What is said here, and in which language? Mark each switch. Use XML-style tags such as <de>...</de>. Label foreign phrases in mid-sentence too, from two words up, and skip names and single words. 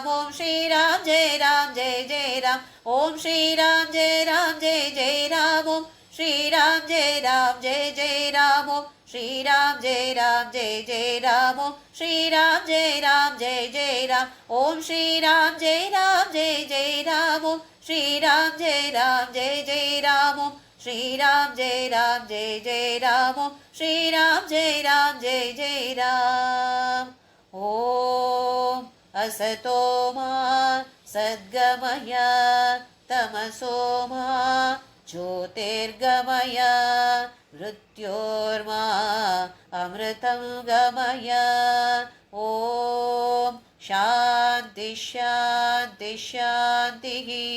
<sa>ఓం శ్రీరామ్ జయ రామ్ జయ జయ రామ్, ఓం శ్రీరామ్ జయ రామ్ జయ జయ రామ్, ఓం శ్రీరామ్ జయ రామ్ జయ జయ రామ్, ఓం శ్రీరామ్ జయ రామ్ జయ జయ రామ్, ఓం శ్రీరామ్ జయ రామ్ జయ జయ రామ్, ఓం శ్రీరామ్ జయ రామ్ జయ జయ రామ్, ఓం శ్రీరామ్ జయ రామ్ జయ జయ రామ్, ఓం శ్రీరామ్ జయ రామ్ జయ జయ రామ్, ఓం శ్రీరామ్ జయ రామ్ జయ జయ రామ్. ఓం असतो मा सद्गमय तमसो मा ज्योतिर्गमय मृत्योर्मा अमृतं गमय. ॐ शान्ति शान्ति शान्तिः.</sa>